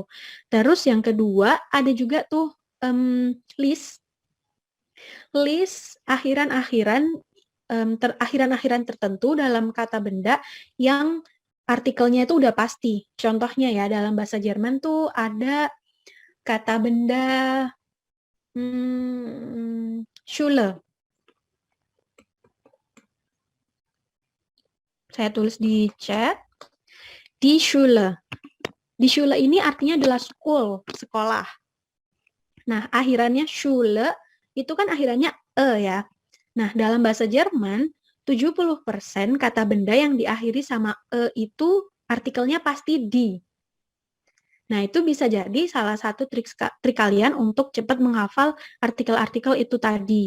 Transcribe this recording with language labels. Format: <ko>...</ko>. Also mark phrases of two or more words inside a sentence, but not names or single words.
<id>Terus yang kedua, ada juga tuh list akhiran-akhiran tertentu dalam kata benda yang artikelnya itu udah pasti. Contohnya ya, dalam bahasa Jerman tuh ada kata benda Schule. Saya tulis di chat.</id> <de>Die Schule. Die Schule</de> <id>ini artinya adalah school, sekolah. Nah, akhirannya Schule itu kan akhirannya ya. Nah, dalam bahasa Jerman, 70% kata benda yang diakhiri sama itu artikelnya pasti di. Nah, itu bisa jadi salah satu trik kalian untuk cepat menghafal artikel-artikel itu tadi.</id>